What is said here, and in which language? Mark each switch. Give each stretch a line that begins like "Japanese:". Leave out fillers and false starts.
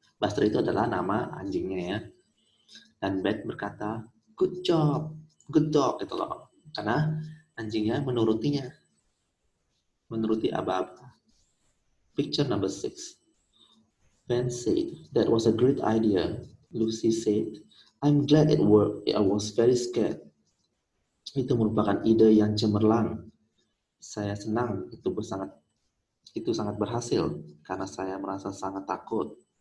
Indonesian: Buster itu adalah nama anjingnya ya. Dan Ben berkata,
English: "Good job, good dog,"
Indonesian: gitu loh. Karena anjingnya menurutinya. Menuruti aba-aba.
English: Picture number 6. Ben said, "That was a great idea." Lucy said, "I'm glad it worked. I was very scared."
Indonesian: Itu merupakan ide yang cemerlang. Saya senang itu sangat berhasil karena saya merasa sangat takut.